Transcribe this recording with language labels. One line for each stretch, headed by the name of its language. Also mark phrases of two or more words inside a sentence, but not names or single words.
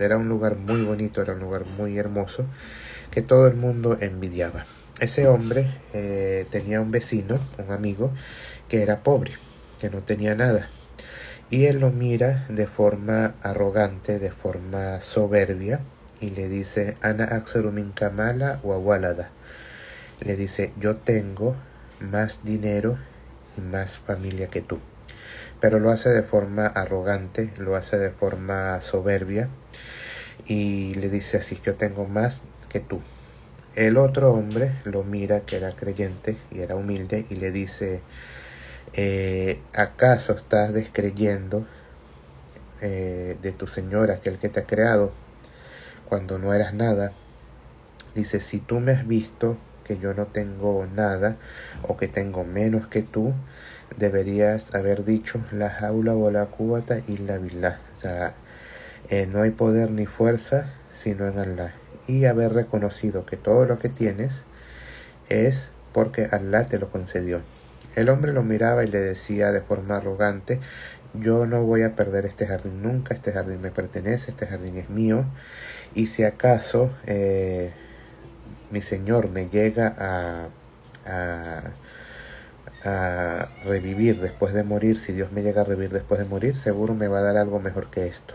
Spanish: Era un lugar muy bonito, era un lugar muy hermoso que todo el mundo envidiaba. Ese hombre tenía un vecino, un amigo, que era pobre, que no tenía nada. Y él lo mira de forma arrogante, de forma soberbia, y le dice,
Arabic: أنا أكثر منك مالا وولدا.
Spanish: Le dice, yo tengo más dinero y más familia que tú. Pero lo hace de forma arrogante, lo hace de forma soberbia, y le dice así, yo tengo más que tú. El otro hombre lo mira, que era creyente y era humilde, y le dice, ¿acaso estás descreyendo de tu Señor, aquel que te ha creado, cuando no eras nada? Dice, si tú me has visto que yo no tengo nada o que tengo menos que tú, deberías haber dicho
Arabic: لا حول ولا قوة إلا بالله.
Spanish: O sea, no hay poder ni fuerza sino en Allah, y haber reconocido que todo lo que tienes es porque Allah te lo concedió. El hombre lo miraba y le decía de forma arrogante, yo no voy a perder este jardín nunca, este jardín me pertenece, este jardín es mío, y si acaso mi Señor me llega a revivir después de morir, si Dios me llega a revivir después de morir, seguro me va a dar algo mejor que esto.